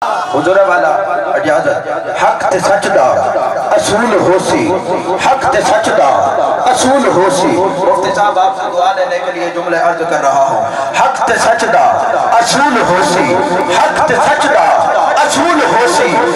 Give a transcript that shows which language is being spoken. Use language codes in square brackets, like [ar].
[skr] حضور والا اجازت حق تے سچ دا اصول ہوسی، حق تے سچ دا اصول ہوسی. [ur] مفتی صاحب آپ سے دعا لینے کے لیے جملے عرض کر رہا ہوں. [skr] حق تے سچ دا اصول ہوسی، حق تے سچ دا اصول ہوسی.